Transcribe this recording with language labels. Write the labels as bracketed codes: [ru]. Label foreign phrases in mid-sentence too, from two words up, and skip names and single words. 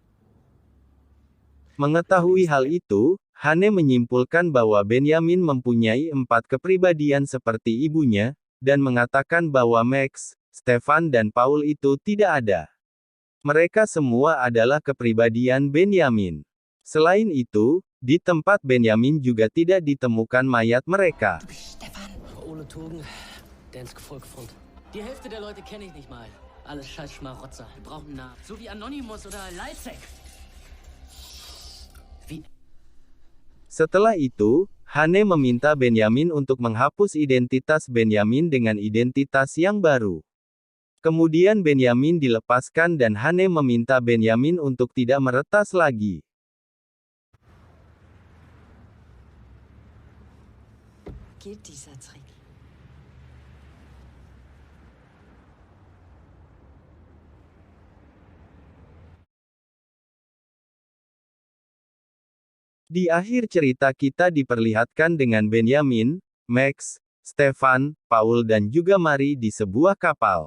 [id] Mengetahui hal itu, Hane menyimpulkan bahwa Benyamin mempunyai 4 kepribadian seperti ibunya, dan mengatakan bahwa Max, Stefan dan Paul itu tidak ada. Mereka semua adalah kepribadian Benyamin. Selain itu, di tempat Benyamin juga tidak ditemukan mayat mereka. Stefan. [de] Ohne Togen, Dansk Volksfront. Die Hälfte der Leute kenne ich nicht mal. Alles scheiß Schmarotzer. Wir brauchen einen Namen. So wie Anonymous oder Leitzek. Wie? [id] Setelah itu, Hane meminta Benyamin untuk menghapus identitas Benyamin dengan identitas yang baru. Kemudian Benyamin dilepaskan dan Hane meminta Benyamin untuk tidak meretas lagi. [de] Geht dieser Trick? [id] Di akhir cerita kita diperlihatkan dengan Benyamin, Max, Stefan, Paul dan juga Mari di sebuah kapal.